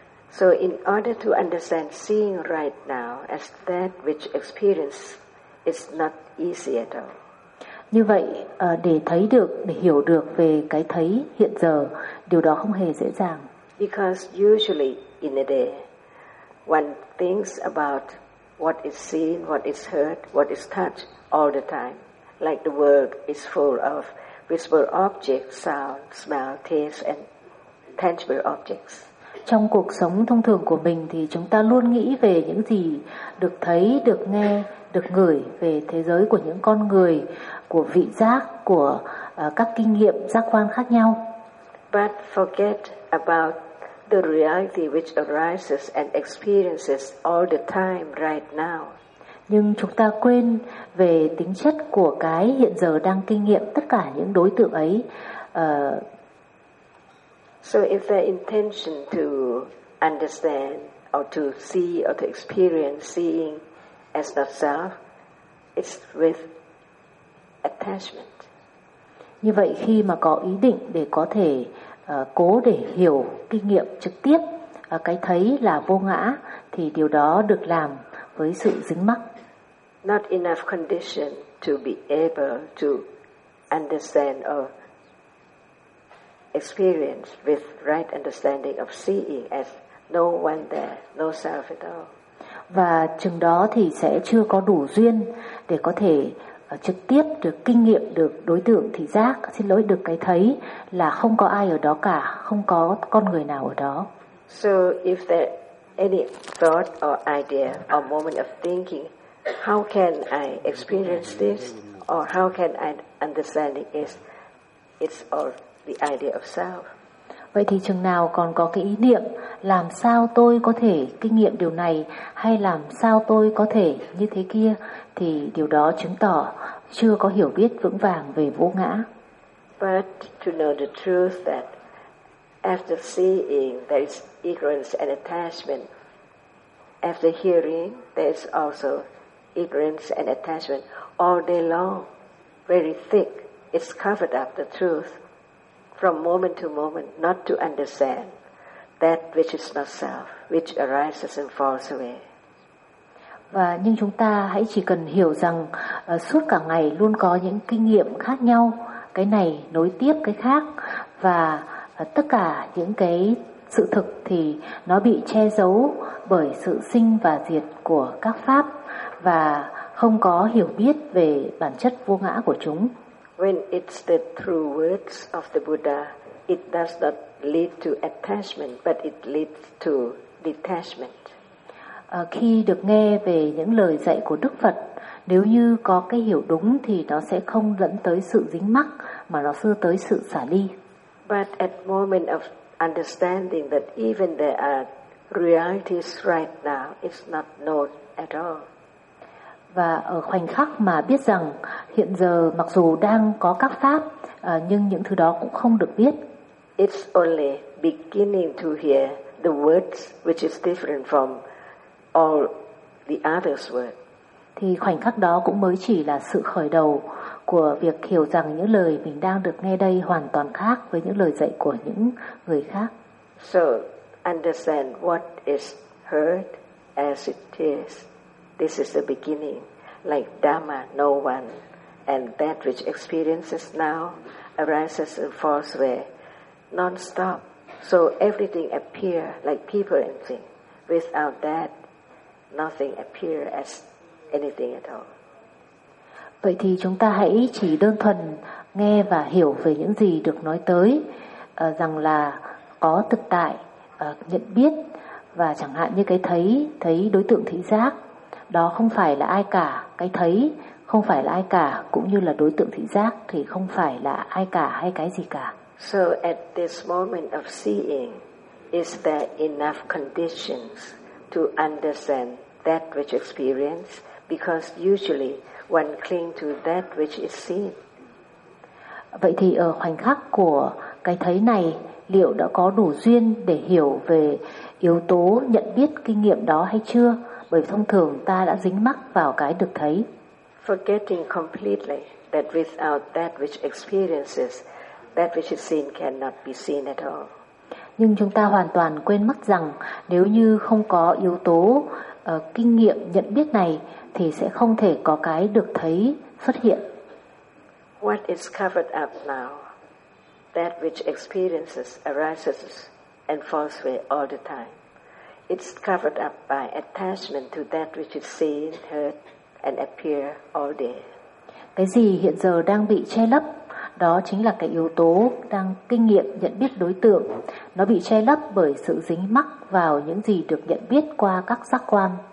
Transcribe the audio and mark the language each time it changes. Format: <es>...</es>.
<en>So in order to understand seeing right now as that which experience is not easy at all.</en> <vi>Như vậy, để thấy được, để hiểu được về cái thấy hiện giờ, điều đó không hề dễ dàng.</vi> <en>Because usually in a day, one thinks about what is seen, what is heard, what is touched all the time. Like the world is full of visible objects, sound, smell, taste, and tangible objects.</en> <vi>Trong cuộc sống thông thường của mình thì chúng ta luôn nghĩ về những gì được thấy, được nghe, được ngửi, về thế giới của những con người, của vị giác, của các kinh nghiệm giác quan khác nhau.</vi> <en>But forget about the reality which arises and experiences all the time right now.</en> <vi>Nhưng chúng ta quên về tính chất của cái hiện giờ đang kinh nghiệm tất cả những đối tượng ấy.</vi> <en>So if their intention to understand or to see or to experience seeing as the self is with attachment.</en> <vi>Như vậy khi mà có ý định để có thể cố để hiểu kinh nghiệm trực tiếp cái thấy là vô ngã thì điều đó được làm với sự dính mắc.</vi> <en>Not enough condition to be able to understand or experience with right understanding of seeing as no one there, no self at all.</en> <vi>Và chừng đó thì sẽ chưa có đủ duyên để có thể trực tiếp được kinh nghiệm được đối tượng thị giác, xin lỗi, được cái thấy là không có ai ở đó cả, không có con người nào ở đó.</vi> <en>So if there any thought or idea or moment of thinking, how can I experience this or how can I understand it is it's all the idea of self.</en> <vi>Vậy thì chừng nào còn có cái ý niệm làm sao tôi có thể kinh nghiệm điều này hay làm sao tôi có thể như thế kia thì điều đó chứng tỏ chưa có hiểu biết vững vàng về vô ngã.</vi> <en>But to know the truth that after seeing there is ignorance and attachment, after hearing there is also ignorance and attachment all day long, very thick, it's covered up the truth from moment to moment, not to understand that which is not self, which arises and falls away.</en> <vi>Và nhưng chúng ta hãy chỉ cần hiểu rằng suốt cả ngày luôn có những kinh nghiệm khác nhau, cái này nối tiếp cái khác, và tất cả những cái sự thực thì nó bị che giấu bởi sự sinh và diệt của các pháp, và không có hiểu biết về bản chất vô ngã của chúng.</vi> <en>When it's the true words of the Buddha, it does not lead to attachment, but it leads to detachment.</en> <vi>Khi được nghe về những lời dạy của Đức Phật, nếu như có cái hiểu đúng thì nó sẽ không dẫn tới sự dính mắc mà nó đưa tới sự xả ly.</vi> <en>But at moment of understanding that even there are realities right now, it's not known at all.</en> <vi>Và ở khoảnh khắc mà biết rằng hiện giờ mặc dù đang có các pháp nhưng những thứ đó cũng không được biết.</vi> <en>It's only beginning to hear the words which is different from all the other's words.</en> <vi>Thì khoảnh khắc đó cũng mới chỉ là sự khởi đầu của việc hiểu rằng những lời mình đang được nghe đây hoàn toàn khác với những lời dạy của những người khác.</vi> <en>So understand what is heard as it is. This is the beginning, like Dhamma, no one, and that which experiences now arises and falls away, non-stop. So everything appears like people and things. Without that, nothing appears as anything at all.</en> <vi>Vậy thì chúng ta hãy chỉ đơn thuần nghe và hiểu về những gì được nói tới, rằng là có thực tại, nhận biết, và chẳng hạn như cái thấy, thấy đối tượng thị giác. Đó không phải là ai cả, cái thấy không phải là ai cả, cũng như là đối tượng thị giác thì không phải là ai cả hay cái gì cả.</vi> <en>So at this moment of seeing, is there enough conditions to understand that which experience? Because usually one cling to that which is seen.</en> <vi>Vậy thì ở khoảnh khắc của cái thấy này, liệu đã có đủ duyên để hiểu về yếu tố nhận biết kinh nghiệm đó hay chưa? Bởi thông thường ta đã dính mắc vào cái được thấy.</vi> <en>Forgetting completely that without that which experiences, that which is seen cannot be seen at all.</en> <vi>Nhưng chúng ta hoàn toàn quên mất rằng nếu như không có yếu tố kinh nghiệm nhận biết này thì sẽ không thể có cái được thấy xuất hiện.</vi> <en>What is covered up now, that which experiences arises and falls away all the time. It's covered up by attachment to that which is seen, heard, and appear all day.</en> <vi>Cái gì hiện giờ đang bị che lấp, đó chính là cái yếu tố đang kinh nghiệm nhận biết đối tượng. Nó bị che lấp bởi sự dính mắc vào những gì được nhận biết qua các giác quan.</vi>